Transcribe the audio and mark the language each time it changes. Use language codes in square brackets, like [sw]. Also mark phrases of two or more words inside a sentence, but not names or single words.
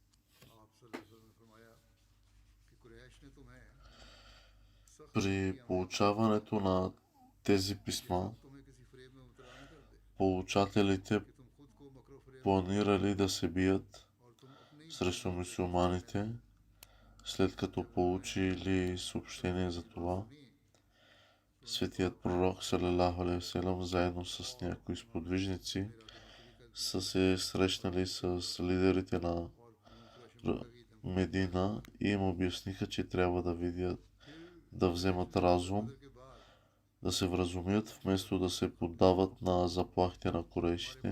[bg] При получаването на тези писма, получателите планирали да се бият срещу мюсюлманите, след като получили съобщение за това. Светият пророк [ar] صلى الله عليه وسلم [bg] заедно с някои сподвижници са се срещнали с лидерите на Медина и им обясниха, че трябва да видят, да вземат разум, да се вразумят, вместо да се поддават на заплахите на курейшите.